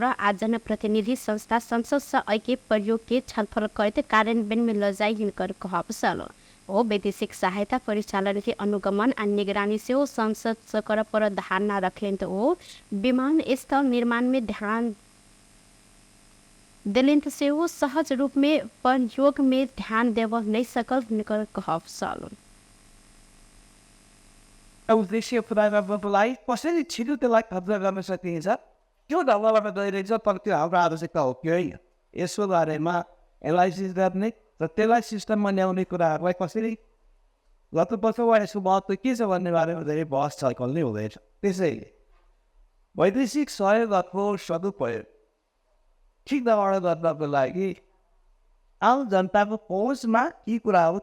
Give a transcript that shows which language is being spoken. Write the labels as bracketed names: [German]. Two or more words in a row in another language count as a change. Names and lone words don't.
[Maithili] आ जनप्रतिनिधि संस्था संसद से ऐके प्रयोग के छलफल करते कार्यान्वयन में लजाई हिनकर कहल ओ वैदेशिक सहायता परिचालन के अनुगमन आ निगरानी से संसद सकर पर धारणा रखलें तो ओ विमान स्थल निर्माण में ध्यान दिलें से वो सहज रूप में प्रयोग में ध्यान देव नहीं सकल हिनकर कहल [Nepali] उद्देश्य पुरा गर्नलाई कसरी छिटो त्यसलाई खर्च गर्न सकिन्छ त्यो ढङ्गबाट गइरहेछ तर त्यो हाम्रो आवश्यकता हो कि होइन यसको बारेमा एनालाइसिस गर्ने र त्यसलाई सिस्टममा ल्याउने कुराहरूलाई कसरी गर्नुपर्छ वा यसको महत्त्व के छ भन्ने बारेमा धेरै बहस छलफल नै हुँदैछ त्यसैले वैदेशिक सहयोगको सदुपयोग ठिक ढङ्गबाट गर्नको लागि आम जनताको पहुँचमा यी कुराहरू